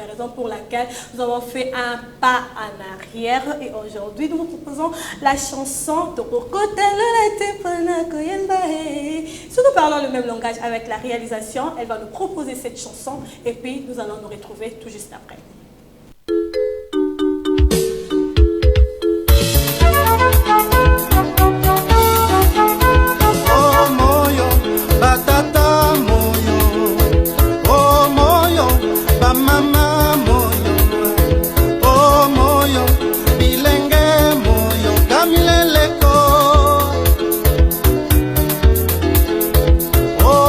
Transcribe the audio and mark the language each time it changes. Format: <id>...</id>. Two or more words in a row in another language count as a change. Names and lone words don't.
<fr>Raison pour laquelle nous avons fait un pas en arrière et aujourd'hui, nous vous proposons la chanson Si nous parlons le même langage avec la réalisation, elle va nous proposer cette chanson et puis nous allons nous retrouver tout juste après.</fr> <ln>Oh moyo, batata moyo, oh moyo, ba mama moyo, oh moyo, bilenge moyo, kamileleko.</ln>